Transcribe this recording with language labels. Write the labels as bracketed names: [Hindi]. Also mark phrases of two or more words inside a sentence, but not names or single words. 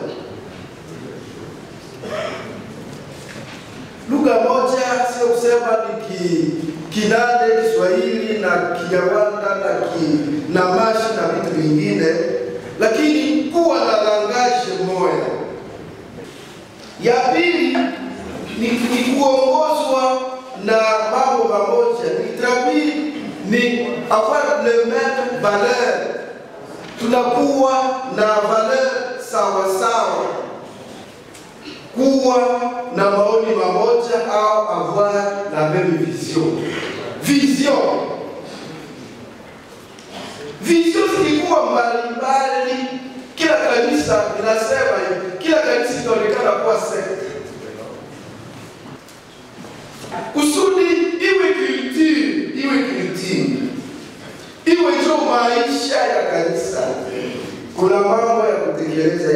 [Swahili] Lugha moja sio kusema ni Kinande, Kiswahili na Kinyarwanda na Mashi na vitu vingine, lakini kuwa na langaje moja. Ya pili ni kuongozwa na mambo mamoja, ni tabiri, ni [French] avoir le même valeur. [Swahili] Tunakuwa na valeur sawa sawa, kuwa na maoni mamoja au [French] avoir la même vision. [Swahili] Vision zilikuwa mbalimbali. Kila kanisa inasema hivi, kila kanisa inaonekana kuwa sekta. Kusudi iwe kilitini, iwe ndio maisha ya kanisa, kuna mambo ya kutekeleza.